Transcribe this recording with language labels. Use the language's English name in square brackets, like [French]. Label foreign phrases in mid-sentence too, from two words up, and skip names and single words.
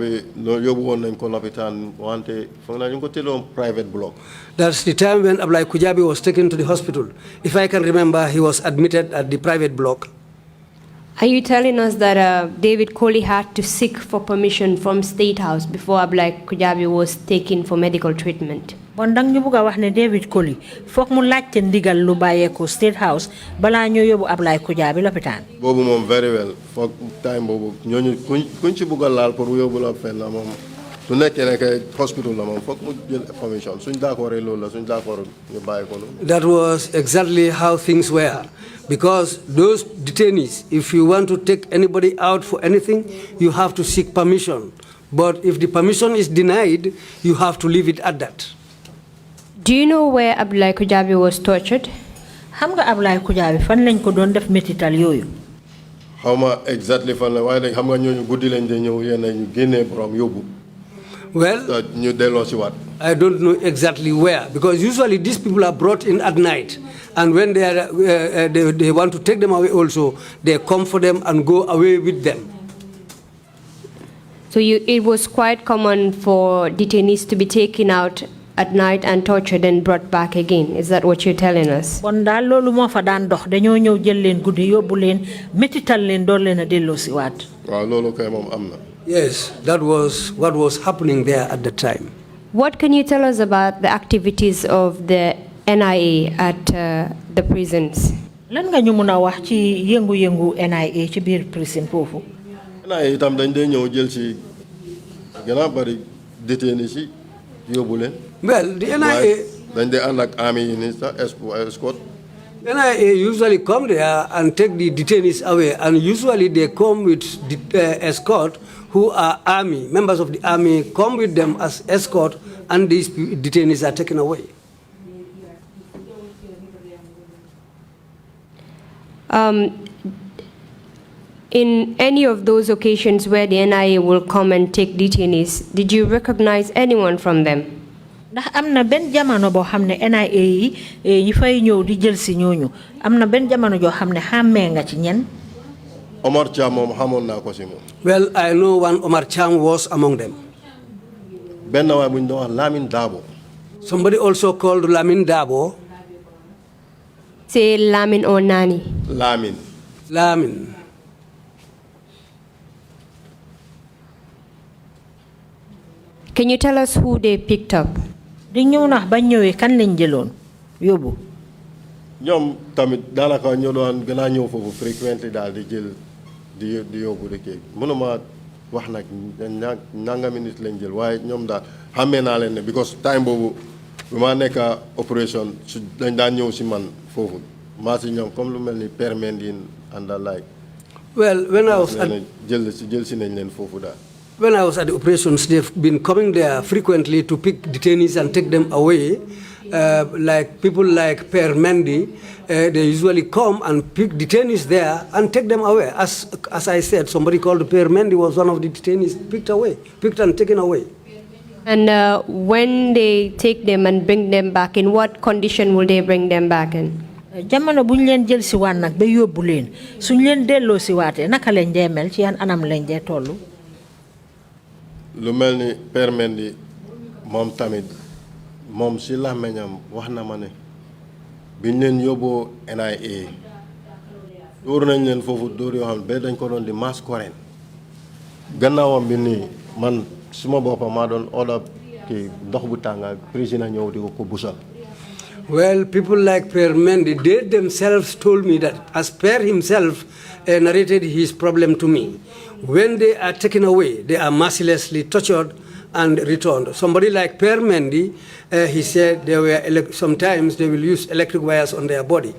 [English] the time when Ablai Kujabi was taken to the hospital. If I can remember, he was admitted at the private block. Are you telling us that David Kohli had to seek for permission from State House before Ablai Kujabi was taken for medical treatment? [Wolof] Bondang ñu bëgga wax ne David Kohli fokk mu laajte ndigal lu ko State House bala ñu yóbbu Ablai Kujabi lopitaan. Bobu mom [English] very well [Wolof] fokk time bobu ñoñu kuñ ci bëgga laal pour yóbbu la fenn mom su nekké rek hospital la mom fokk mu jël permission suñ d'accord lool la suñ d'accord ñu bayé ko. [English] That was exactly how things were. Because those detainees, if you want to take anybody out for anything, you have to seek permission. But if the permission is denied, you have to leave it at that. Do you know where Abdullah Kujabi was tortured? [Wolof] Xam nga Abdullah Kujabi fan lañ ko doon def metital yoyu? Xawma exactly fan la way xam nga ñoñu guddi lañ dé ñew yeen ñu génné borom yobbu. [English] Well, [Wolof] ñu délo ci wat. [English] I don't know exactly where, because usually these people are brought in at night, and when they want to take them away also, they come for them and go away with them. So it was quite common for detainees to be taken out at night and tortured and brought back again. Is that what you're telling us? [Wolof] Kon daal loolu moo fa daan dox dañoo ñëw jël leen guddi yóbbu leen métital leen door leen a delloo si waat. waaw loolu kay moom am na. [English] Yes, that was what was happening there at the time. What can you tell us about the activities of the NIA at the prisons? [Wolof] Lan nga ñu mun a wax ci yëngu-yëngu NIA ci biir prison foofu? NIA itam dañ dee ñëw jël si gën a bari détenu si yóbbu leen. [English] Well, the NIA... [Wolof] dañ dee ànd ak army yi ni sax escort. [English] NIA usually come there and take the detainees away, and usually they come with escort who are army, members of the army come with them as escort, and these detainees are taken away. In any of those occasions where the NIA will come and take detainees, did you recognize anyone from them? [Wolof] Ndax am na benn jamono boo xam ne NIA yi ñi fay ñëw di jël si ñooñu am na benn jamono joo xam ne xàmmee nga ci ñen. Omar Cham moom xamoon naa ko si moom. [English] Well, I know one Omar Cham was among them. [Wolof] benn waay bu ñu doon wax Lamin Dabo. [English] Somebody also called Lamin Dabo. Say Lamin or Nani? Lamin. Lamin. Can you tell us who they picked up? [Wolof] Di ñëw nax ba ñëwee kan lañ jëloon yóbbu. ñoom tamit daanaka ñoo doon gën a ñëw foofu frequently daal di jël di yóbbu de kii mënuma wax nag nangami nit lañ jël waaye ñoom daal xàmmee naa leen ne [English] because time [Wolof] boobu bi ma nekk opération su dañ daan ñëw si man foofu maa si ñoom comme lu mel ni Père Mendine [English] and the like. Well, when I was at [Wolof] jël si nañ leen foofu daal. [English] When I was at the operations, they've been coming there frequently to pick detainees and take them away. Like people like Per Mendy, they usually come and pick detainees there and take them away. As I said, somebody called Per Mendy was one of the detainees picked and taken away. And when they take them and bring them back, in what condition will they bring them back in? [Wolof] Jamono buñ leen jël si waat nag ba yóbbu leen suñ leen delloo si waatee naka lañ dee mel ci yan anam lañ dee tollu. lu mel ni Père Mendy moom tamit moom si làmmiñam wax na ma ne biñ leen yóbboo NIA dóor nañ leen foofu dóor yoo xam ne ba dañ ko doon di mass koren gannaawam bi nii man suma boppam maa doon order kii ndox bu tànga président ñëw di ko busal. [English] Well, people like Per Mendy, they themselves told me that, as Per himself narrated his problem to me, when they are taken away, they are mercilessly tortured and returned. Somebody like Per Mendy, he said sometimes they will use electric wires on their body.